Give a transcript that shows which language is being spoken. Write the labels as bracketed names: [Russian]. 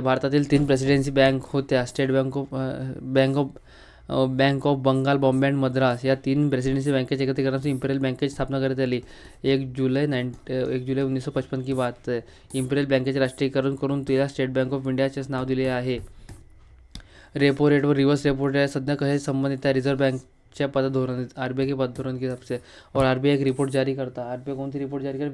[Marathi] भारतातील 3 presidency bank होत्या. State bank of Bengal, Bombay and Madras. या 3 प्रेसिडेन्सी बँकेच्या एकत्रीकरणातून इंपिरियल बँकेची स्थापना करण्यात आली. [Hindi] 1 जुलै 1955 की बात है. [Marathi] इंपिरियल बँकेचे राष्ट्रीयकरण करून तिला स्टेट बँक ऑफ इंडियाचे नाव दिले आहे. रेपो रेट व रिवर्स रेपो रेट सध्या कसे संबंधित है? रिझर्व्ह बँकच्या पतधोरण, [Hindi] RBI के पतधोरण के हिसाब से. और RBI एक रिपोर्ट जारी करता. RBI कौन सी रिपोर्ट जारी करता?